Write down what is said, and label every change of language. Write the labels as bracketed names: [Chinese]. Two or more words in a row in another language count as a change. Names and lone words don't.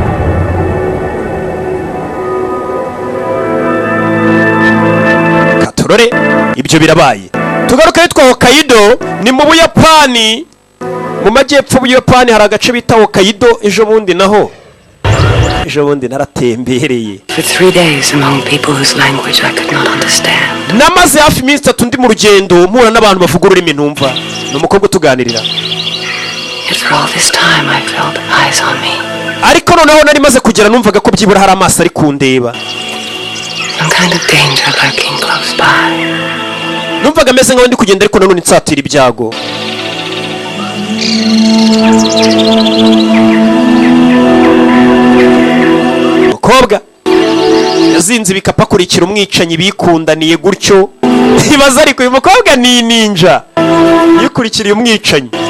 [Kinyarwanda] Katorore ibyo birabaye. Tugaruka yitwa Hokkaido ni mu Buyapani, mu majyepfo y'Ubuyapani hari agace bita Hokkaido. Ejo bundi naratembereye. [English] For 3 days among people whose language I could not understand. [Kinyarwanda] Namaze hafi iminsi 3 ndi mu rugendo mpura n'abantu bavuga ururimi ntumva. Ni umukobwa tuganirira. [English] Yet for all this time I felt eyes on me. [Kinyarwanda] Ariko noneho nari maze kugera numvaga ko byibura hari amaso ari kundeba. [English] Some kind of danger lurking close by. [Kinyarwanda] Numvaga meze nkaho ndi kugenda ariko nanone nsatira ibyago. Mukobwa yazinze ibikapu akurikira umwicanyi bikundaniye gutyo. Ibaza ariko uyu mukobwa ni ninja. yikurikiriye umwicanyi.